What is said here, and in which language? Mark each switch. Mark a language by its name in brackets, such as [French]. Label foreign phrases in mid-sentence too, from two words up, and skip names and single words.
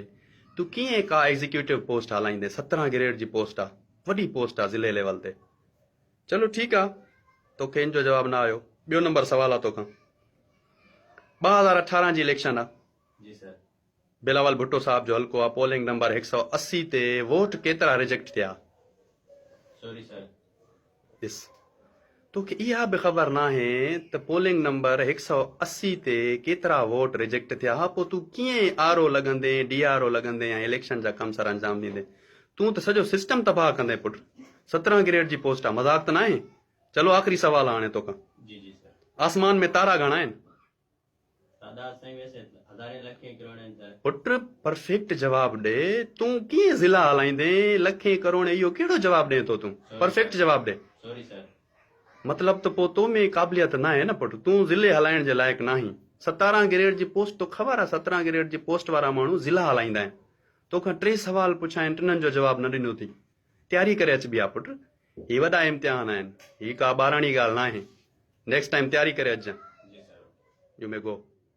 [Sindhi] तूं कीअं का [English] executive post [Sindhi] हलाईंदे? 17 ग्रेड जी पोस्ट आहे, वॾी पोस्ट आहे ज़िले लेवल ते। चलो ठीकु आहे, तोखे इन जो जवाबु न आयो। ॿियो नंबर सवाल आहे तोखां। 2018 जी इलेक्शन आहे। जी sir. बिलावल भुट्टो साहब जो हल्को आहे। पोलिंग नंबर 180 ते वोट केतिरा रिजेक्ट थिया? [English] Sorry sir. [Sindhi] ॾिस, तोखे इहा बि ख़बर नाहे त पोलिंग नंबर 180 ते केतिरा वोट रिजेक्ट थिया। हा, पोइ तूं कीअं आरओ लॻंदे, डीआरओ लॻंदे ऐं इलेक्शन जा कम सर अंजाम ॾींदे? तूं त सॼो सिस्टम तबाह कंदे पुटु। 17 ग्रेड जी पोस्ट आहे, मज़ाक त न आहे। चलो आख़िरी सवाल आहे हाणे तोखां। जी जी sir. आसमान में तारा घणा आहिनि? तादाद साईं वैसे हज़ारे लखे करोड़ आहिनि sir. पुटु परफेक्ट जवाब ॾे। तूं कीअं ज़िला हलाईंदे? लखे करोड़, इहो कहिड़ो जवाब ॾे थो तूं? परफेक्ट जवाब ॾे। [English] Sorry sir. [Sindhi] मतलब तो पोइ तो में क़ाबिलियत न आहे न पुटु। तूं ज़िले हलाइण जे लाइक़ु न आहीं। 17 ग्रेड जी पोस्ट तो ख़बर आहे, 17 ग्रेड जी पोस्ट वारा माण्हू ज़िला हलाईंदा आहिनि। तोखां 3 सवाल पुछां आहिनि, 3 जो जवाब न ॾिनो थी। तयारी करे अचबी आहे पुटु। ही वॾा इम्तिहान आहिनि, ही का ॿाराणी ॻाल्हि न आहे। [English] next time [Sindhi] तयारी करे अचिजांइ। जी sir. [English] You may go.